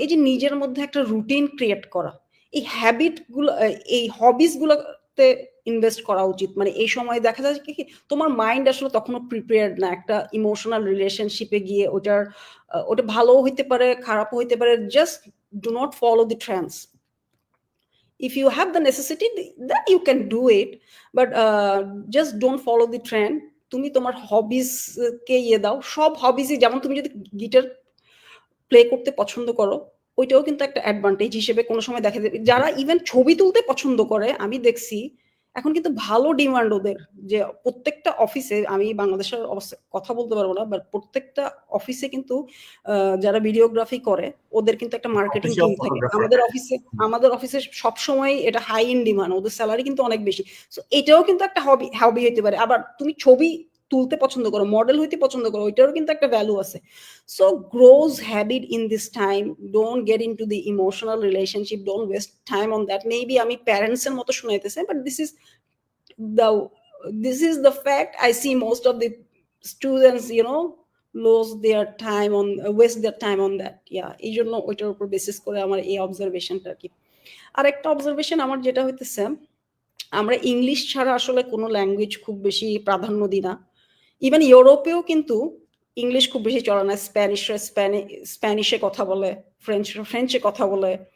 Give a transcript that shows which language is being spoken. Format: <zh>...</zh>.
<bn>এই যে নিজের মধ্যে একটা রুটিন ক্রিয়েট করা। এই হ্যাবিট গুলো, এই হবিস গুলোতে ইনভেস্ট করা উচিত। মানে এই সময় দেখা যায় কি তোমার মাইন্ড আসলে তখনো প্রিপেয়ার্ড না একটা ইমোশনাল রিলেশনশিপে গিয়ে ওটা ভালোও হইতে পারে, খারাপও হইতে পারে।</bn> <en>Just do not follow the trends. If you have the necessity, then you can do it, but just don't follow the trend.</en> <bn>তুমি তোমার হবিস কে ইয়ে দাও। সব হবিসই, যেমন তুমি যদি গিটার প্লে করতে পছন্দ করো, ওইটাও কিন্তু একটা অ্যাডভান্টেজ হিসেবে কোনো সময় দেখা যাবে। যারা ইভেন ছবি তুলতে পছন্দ করে, আমি দেখছি এখন কিন্তু ভালো ডিমান্ড ওদের। যে প্রত্যেকটা অফিসে, আমি বাংলাদেশের অবস্থা কথা বলতে পারবো না, বাট প্রত্যেকটা অফিসে কিন্তু যারা ভিডিওগ্রাফি করে ওদের কিন্তু একটা মার্কেটিং অফিসিয়াল টিম থাকে। ফটোগ্রাফার। আমাদের অফিসে সবসময় এটা হাই ইন ডিমান্ড, ওদের স্যালারি কিন্তু অনেক বেশি। সো এটাও কিন্তু একটা হবি হবি হইতে পারে। আবার তুমি ছবি তুলতে পছন্দ করো, মডেল হইতে পছন্দ করো, ওইটারও কিন্তু একটা ভ্যালু আছে।</bn> <en>So grows habit in this time. Don't get into the emotional relationship. Don't waste time on that. Maybe</en> <bn>আমি parents এর মতো শুনাইতেছে,</bn> <en>but the this is the fact. I see most of the students, lose their time on waste their time on that.</en> <bn>Yeah, এই জন্য ওইটার উপর basis করে আমার এই অবজারভেশনটা আর কি। আর একটা অবজারভেশন আমার যেটা হইতেছে, আমরা ইংলিশ ছাড়া আসলে কোনো ল্যাঙ্গুয়েজ খুব বেশি প্রাধান্য দিই না। ইভেন ইউরোপেও কিন্তু ইংলিশ খুব বেশি চলে না। স্প্যানিশে কথা বলে, ফ্রেঞ্চে কথা বলে।</bn>